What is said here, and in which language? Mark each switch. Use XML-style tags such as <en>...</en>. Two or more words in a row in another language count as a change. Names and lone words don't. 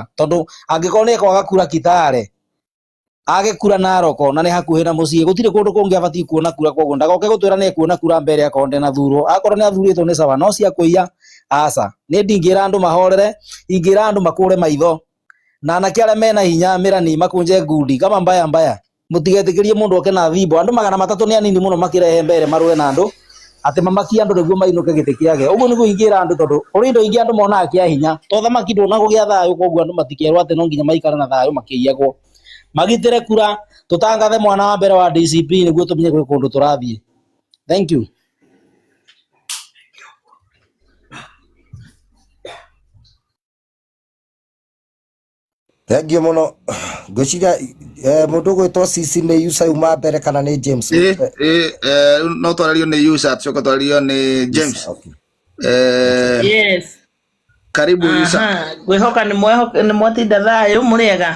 <ki>Tondũ angĩkorwo nĩ ekwaga kura Kitale age kura Narok na nĩ hakuhĩ na mũciĩ, gũtirĩ kũndũ kũngĩ abatiĩ kuona kura. Kwoguo ndagoke gũtwĩra nĩ ekuona kura mbere akorwo ndenathurwo. Akorwo nĩ athurĩtwo nĩ sawa, no cia kũiya aca. Nĩ ndingĩra andũ mahorere, ingĩra andũ makũre maitho, na anake arĩa mena hinya mĩrani makũnje ngundi</ki> <sw>kama mbaya.</sw> <ki>Mũtigetĩkĩrie mũndũ oke na thimbo. Andũ 300 nĩ anini mũno makĩrehe mbere marũe na andũ atĩ mamakia andũ nĩguo mainũke gĩtĩ kĩage. Ũguo nĩguo ingĩra andũ, tondũ ũrĩ indo ingĩ andũ monaga kĩa hinya. To thamaki ndũnagũgĩa thayũ, kwoguo andũ matikerwo atĩ no nginya maikare na thayũ makĩiyagwo. Magitĩre kura, tũtangathe mwana wa mbere wa DCP nĩguo tũmenye gwĩ kũndũ tũrathiĩ.</ki> <en>Thank you. Thank you mũno.</en> <ki>Ngwĩciria mũndũ ũgwĩtwo Sisi nĩ Usa uma mbere kana nĩ James? No twarĩrio nĩ Usa, coka twarĩrio nĩ James. Yes. Karibu Usa. Ngwĩhoka nĩ mwatinda thayũ mũrĩega.</ki>